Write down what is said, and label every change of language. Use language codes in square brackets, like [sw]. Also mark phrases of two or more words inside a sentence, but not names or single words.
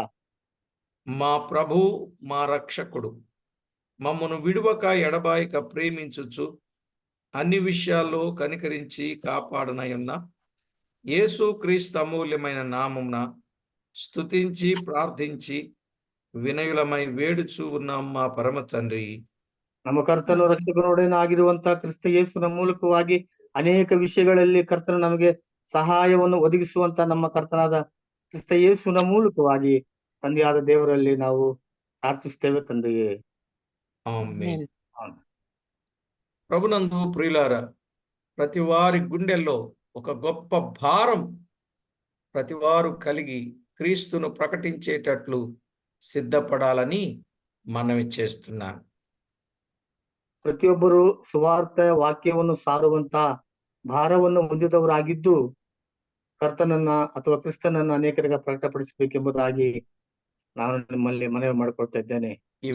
[te] మా ప్రభు, మా రక్షకుడు, మమ్మను విడువక ఎడబాయక ప్రేమించుచు అన్ని విషయాల్లో కనికరించి కాపాడనయున్న యేసు క్రీస్తు అమూల్యమైన నామమున స్తుతించి ప్రార్థించి వినయులమై వేడుచూ ఉన్నాం మా పరమ తండ్రి. [kn] ನಮ್ಮ ಕರ್ತನು ರಕ್ಷಕನೊಡನಾಗಿರುವಂತಹ ಕ್ರಿಸ್ತ ಯೇಸುವಿನ ಮೂಲಕವಾಗಿ ಅನೇಕ ವಿಷಯಗಳಲ್ಲಿ ಕರ್ತನು ನಮಗೆ ಸಹಾಯವನ್ನು ಒದಗಿಸುವಂತ ನಮ್ಮ ಕರ್ತನಾದ ಕ್ರಿಸ್ತ ಯೇಸುವಿನ ಮೂಲಕವಾಗಿ ತಂದೆಯಾದ ದೇವರಲ್ಲಿ ನಾವು ಪ್ರಾರ್ಥಿಸ್ತೇವೆ ತಂದೆಯೇ. [te] ఆమేన్. ప్రభునందు ప్రియులారా, ప్రతి వారి గుండెల్లో ఒక గొప్ప భారం ప్రతివారు కలిగి క్రీస్తును ప్రకటించేటట్లు సిద్ధపడాలని మనవి చేస్తున్నాను. [kn] ಪ್ರತಿಯೊಬ್ಬರು ಸುವಾರ್ತೆ ವಾಕ್ಯವನ್ನು ಸಾರುವಂತ ಭಾರವನ್ನು ಹೊಂದಿದವರಾಗಿದ್ದು ಕರ್ತನನ್ನ ಅಥವಾ ಕ್ರಿಸ್ತನನ್ನ ಅನೇಕರಿಗೆ ಪ್ರಕಟಪಡಿಸಬೇಕೆಂಬುದಾಗಿ ನಾನು ನಿಮ್ಮಲ್ಲಿ ಮನವಿ ಮಾಡಿಕೊಳ್ತಾ ಇದ್ದೇನೆ.